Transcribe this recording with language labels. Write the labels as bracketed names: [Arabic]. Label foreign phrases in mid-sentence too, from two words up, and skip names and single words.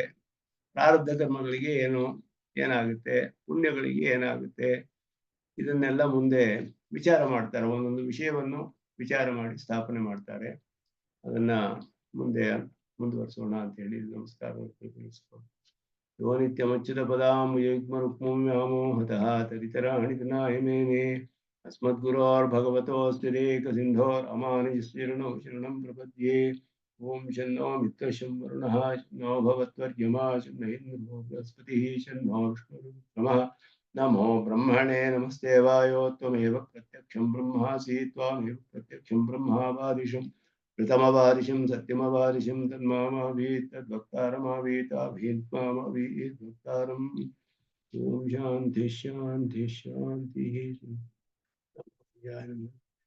[Kannada] ಪ್ರಾರಬ್ಧ ಕರ್ಮಗಳಿಗೆ ಏನಾಗುತ್ತೆ, ಪುಣ್ಯಗಳಿಗೆ ಏನಾಗುತ್ತೆ, ಇದನ್ನೆಲ್ಲ ಮುಂದೆ ವಿಚಾರ ಮಾಡ್ತಾರೆ. ಒಂದೊಂದು ವಿಷಯವನ್ನು ವಿಚಾರ ಮಾಡಿ ಸ್ಥಾಪನೆ ಮಾಡ್ತಾರೆ. ಅದನ್ನ ಮುಂದೆ ಮುಂದುವರಿಸೋಣ ಅಂತ ಹೇಳಿ ನಮಸ್ಕಾರ [Sanskrit] ಯೋ ನಿತ್ಯಮಚ್ಯುತ ಪದಾಂಬುಜಯುಗ್ಮರುಕ್ಮವ್ಯಾಮೋಹತಃ ತದಿತರಾಣಿ ತನಾಯ ಮೇನೆ अस्मद्गुरोर्भगवतोऽस्तिरेकसिन्धो रामानुजस्य शरणं प्रपद्ये ओम शन्नो मित्रः शं वरुणः शन्नो भवत्वर्यमा शन्नो इन्द्रो बृहस्पतिः शन्नो विष्णुरुक्रमः नमो ब्रह्मणे नमस्ते वायो त्वमेव प्रत्यक्षं ब्रह्मासि त्वामेव प्रत्यक्षं ब्रह्मावादिशं ऋतमवादिशं सत्यमवादिशं तन्मामावीत् तद्वक्तारमावीताभीन्मामावीत् वक्तारम् ओम शांति शांति शांति।